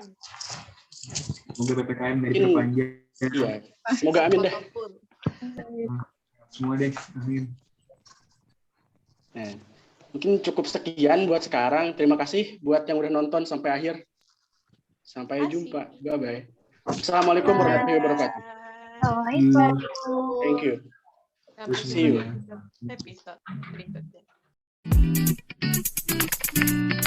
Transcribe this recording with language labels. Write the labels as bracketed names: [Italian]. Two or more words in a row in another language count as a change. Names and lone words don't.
[Indonesian] Semoga PPKM dari Mungkin- perpanjang. Iya. Semoga amin dah. Apapun. Semua deh, amin. Nah, mungkin cukup sekian buat sekarang. Terima kasih buat yang udah nonton sampai akhir. Sampai Makasih. jumpa. Bye-bye. [Arabic] السلام عليكم ورحمة الله وبركاته. [Indonesian] Assalamualaikum. [English] Thank you. [Indonesian] Sampai [English] See you. [Indonesian] jumpa di episode berikutnya.